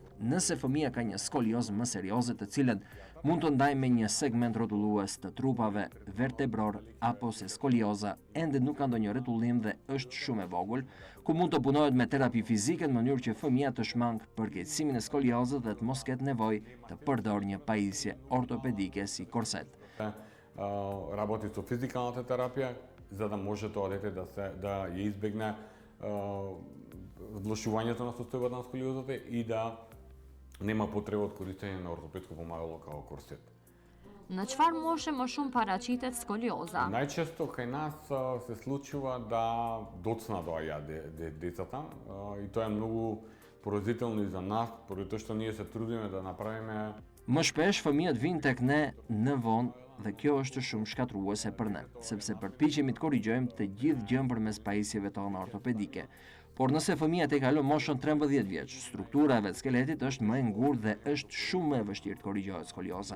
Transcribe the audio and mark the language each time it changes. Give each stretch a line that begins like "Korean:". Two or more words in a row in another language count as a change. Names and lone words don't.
Albanian: Nëse fëmia ka një skolioz më serioze të cilën mund të ndajë me një segment rrotullues të trupave vertebror apo se skolioza ende nuk ka ndonjë rrotullim dhe është shumë e vogël, ku mund të punohet me terapi fizike në mënyrë që fëmia të shmang përkeqësimin e skoliozës dhe të mos ketë nevojë të përdorë një pajisje ortopedike si korset.
Macedonian: Работи со физикалната терапија, за да може тоа дете да ја избегне влошувањето на состојбата на сколиозата и да нема потреба од користење на ортопедско помагало како корсет.
Albanian: Në çfarë moshe më shumë paraqitet skolioza?
Macedonian: Најчесто кај нас се случува да доцна доаѓаат децата и тоа е многу поразително и за нас, поради тоа што ние се трудиме да направиме.
Albanian: Më shpesh fëmijët vinë tek ne në vonë dhe kjo është shumë shkatruese për ne, sepse përpiqemi të korrigjojmë të gjithë gjën përmes pajisjeve tona ortopedike. Por nëse fëmia e kalon moshën 13 vjeç, struktura e vetë skeletit është më e ngurtë dhe është shumë më e vështirë të korrigjohet skolioza.